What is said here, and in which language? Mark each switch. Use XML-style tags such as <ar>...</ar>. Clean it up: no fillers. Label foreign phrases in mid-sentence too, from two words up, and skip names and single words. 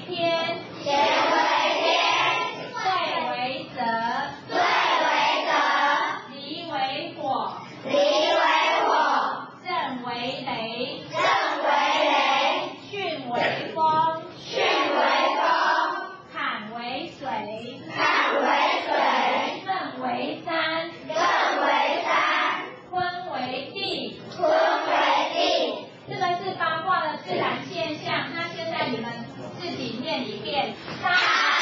<zh>天，乾為天，兑為澤，兑為澤，離為火，離為火，震為雷，震為雷，巽為風，巽為風，坎為水，坎為水，艮為山，艮為山，坤為地，坤為地。这个是八卦的自然现象，那现在你们自己念一遍。</zh>